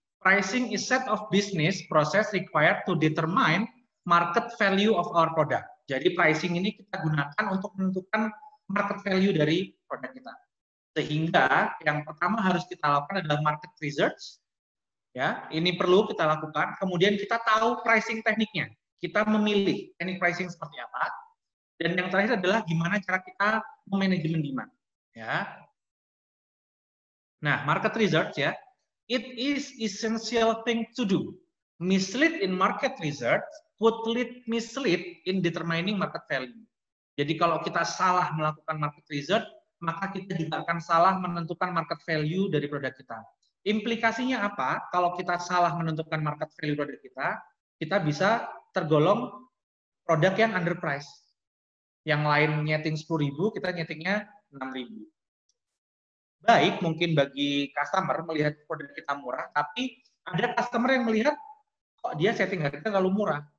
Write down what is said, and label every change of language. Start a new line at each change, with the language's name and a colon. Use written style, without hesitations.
English: Pricing is set of business process required to determine market value of our product.
Indonesian: Jadi pricing ini kita gunakan untuk menentukan market value dari produk kita. Sehingga yang pertama harus kita lakukan adalah market research. Ya, ini perlu kita lakukan. Kemudian kita tahu pricing tekniknya. Kita memilih teknik pricing seperti apa. Dan yang terakhir adalah gimana cara kita memanajemen demand. Ya. Nah,
English: market research ya, it is essential thing to do. Mislead in market research would mislead in determining market value.
Indonesian: Jadi kalau kita salah melakukan market research, maka kita juga akan salah menentukan market value dari produk kita. Implikasinya apa? Kalau kita salah menentukan market value produk kita bisa tergolong produk yang underpriced. Yang lain nyeting 10.000, kita nyetingnya 6.000. Baik, mungkin bagi customer melihat produk kita murah, tapi ada customer yang melihat kok dia setting harga terlalu murah.